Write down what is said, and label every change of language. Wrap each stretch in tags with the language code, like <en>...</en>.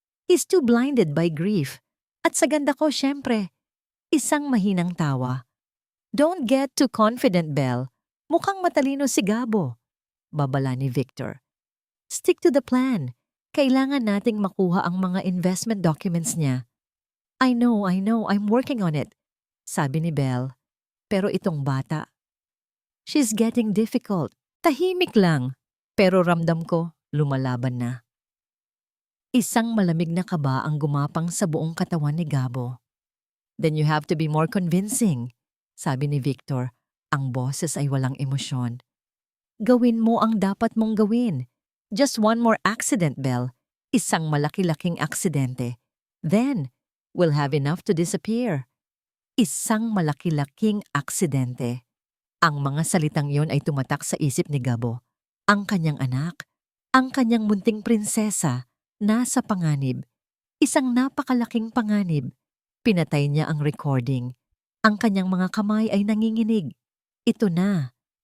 <en>He's too blinded by grief.</en> <tl>At sa ganda ko, syempre, isang mahinang tawa.</tl> <en>Don't get too confident, Belle.</en> <tl>Mukhang matalino si Gabo. Babala ni Victor.</tl> <en>Stick to the plan.</en> <tl>Kailangan nating makuha ang mga investment documents niya.</tl> <en>I know, I'm working on it,</en> <tl>sabi ni Belle. Pero itong bata,</tl> <en>she's getting difficult.</en> <tl>Tahimik lang, pero ramdam ko lumalaban na. Isang malamig na kaba ang gumapang sa buong katawan ni Gabo.</tl> <en>Then you have to be more convincing,</en> <tl>sabi ni Victor. Ang boses ay walang emosyon. Gawin mo ang dapat mong gawin.</tl> <en>Just one more accident, Belle.</en> <tl>Isang malaki-laking aksidente.</tl> <en>Then, we'll have enough to disappear.</en> <tl>Isang malaki-laking aksidente. Ang mga salitang yon ay tumatak sa isip ni Gabo. Ang kanyang anak, ang kanyang munting prinsesa, nasa panganib. Isang napakalaking panganib. Pinatay niya ang recording. Ang kanyang mga kamay ay nanginginig. Ito na.</tl>